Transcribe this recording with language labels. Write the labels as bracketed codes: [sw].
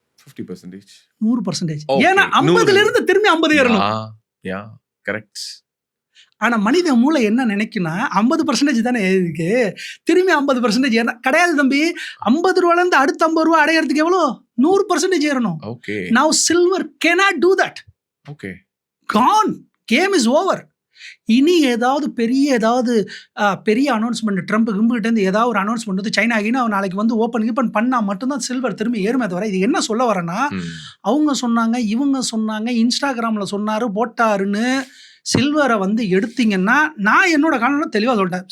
[ta] 50%. 100%. ஏன்னா 50லேருந்து திரும்பி 50 ஏறணும். கரெக்ட். ஆனா மனித மூளை என்ன நினைக்குன்னா 50% தானே இருக்கு, திரும்பி 50% ஏறணும். கிடையாது தம்பி, 50 ரூபாயிலேருந்து அடுத்த 50 ரூபா அடையிறதுக்கு எவ்வளோ 100% ஏறணும். [en] Now silver cannot do that. Gone. Game is over. [ta] இனி ஏதாவது பெரிய அனௌன்ஸ்மெண்ட் ட்ரம்ப் கிட்ட இருந்து ஏதாவது ஒரு அனௌன்ஸ்மெண்ட் வந்து சைனா ஆகினா நாளைக்கு வந்து ஓப்பன் பண்ணா மட்டும்தான் சில்வர் திரும்பி ஏறுமே தவிர. இது என்ன சொல்ல வரேன்னா, அவங்க சொன்னாங்க, இவங்க சொன்னாங்க, இன்ஸ்டாகிராம்ல சொன்னாரு, போட்டாருன்னு சில்வரை வந்து எடுத்தீங்கன்னா, நான் என்னோட காரணம் தெளிவாக சொல்லிட்டேன்.